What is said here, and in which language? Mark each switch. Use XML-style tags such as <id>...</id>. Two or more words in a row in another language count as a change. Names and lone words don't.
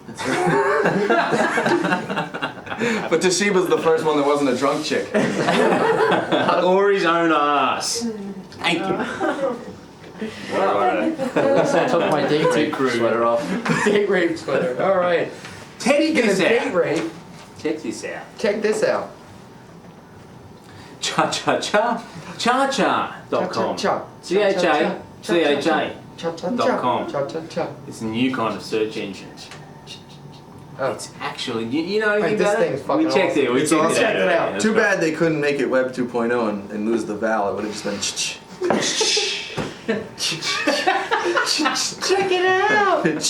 <en>But Toshiba's the first one that wasn't a drunk chick. Or his own ass. Thank you. At least I took my date rape Crude. sweater off. Date rape sweater. All right. Check Speaking of this date out. rape, Check this out. check this out. Cha-cha-cha. Cha-cha-cha. C-H-A-C-H-A. Cha-cha-cha. .com. Cha-cha-cha. It's a new kind of search engine. Oh. It's actually, you know Right, anything this about thing's it? fucking We checked it. awesome. We It's checked awesome. it out. Check it out. That's Too right. bad they couldn't make it Web 2.0 and lose the vowel. It would have just been ch. Check it out.</en>